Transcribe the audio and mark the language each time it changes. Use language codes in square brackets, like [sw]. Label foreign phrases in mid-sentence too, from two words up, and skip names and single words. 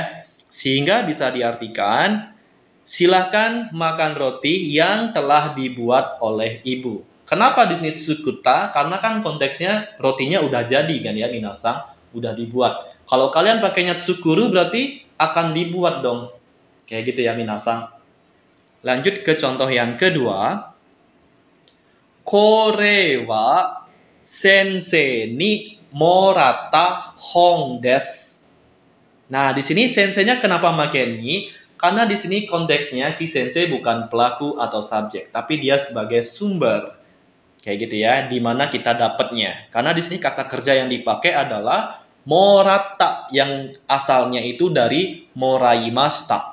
[id] Sehingga bisa diartikan silakan makan roti yang telah dibuat oleh ibu. Kenapa di sini tsukutta? Karena kan konteksnya rotinya udah jadi kan ya minasang, udah dibuat. Kalau kalian pakainya tsukuru berarti akan dibuat dong. Kayak gitu ya minasang. Lanjut ke contoh yang kedua. [ja] これは先生にもらった本です. [id] Nah, di sini senseinya kenapa pakai ni? Karena di sini konteksnya si sensei bukan pelaku atau subjek, tapi dia sebagai sumber. Kayak gitu ya, di mana kita dapatnya. Karena di sini kata kerja yang dipakai adalah moratta yang asalnya itu dari moraimashita.